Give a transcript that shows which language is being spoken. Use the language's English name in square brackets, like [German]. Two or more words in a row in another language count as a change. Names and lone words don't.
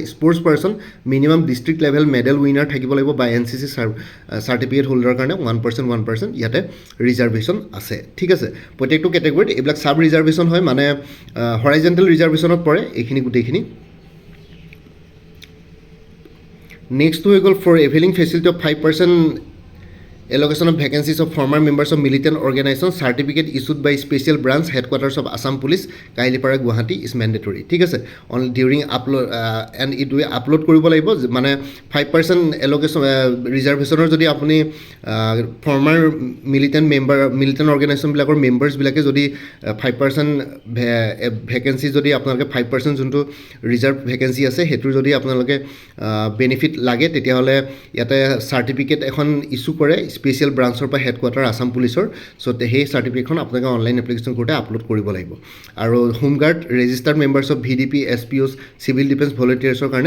[English] sports person minimum district level medal winner [Assamese] থাকিব লাগিব বা [English] NCC certificate holder [Assamese] কাৰণে 1% ইয়াতে ৰিজাৰ্ভেশ্যন আছে, ঠিক আছে। প্ৰত্যেকটো কেটেগৰীত এইবিলাক চাব ৰিজাৰ্ভেশ্যন হয়, মানে [English] horizontal reservation [Assamese] পৰে এইখিনি গোটেইখিনি। [English] নেক্সট [Assamese] হৈ গ'ল [English] for availing facility of 5% allocation of vacancies of former members of militant organization certificate issued by special branch headquarters of Assam Police Kailipara Guwahati is mandatory [Assamese] ঠিক আছে [English] on during upload and it we upload [Assamese] কৰিব লাগিব মানে [English] 5% allocation reservation [Assamese] যদি আপুনি [English] former militant organization বিলাকৰ members [Assamese] বিলাকে যদি 5% vacancy যদি আপোনালোকে 5% যোনটো [English] reserve vacancy [Assamese] আছে হেতু যদি আপোনালোকে benefit লাগে তেতিয়াহলে ইয়াতে certificate এখন ইস্যু কৰে [English] special branch [Assamese] পৰা [English] headquarter Assam Police [Assamese] সো সেই সাৰ্টিফিকেটখন আপোনালোকে [English] online application [Assamese] কৰোঁতে আপলোড কৰিব লাগিব আৰু [English] homeguard registered members of VDP SPOs civil defence volunteers [Assamese] কাৰণে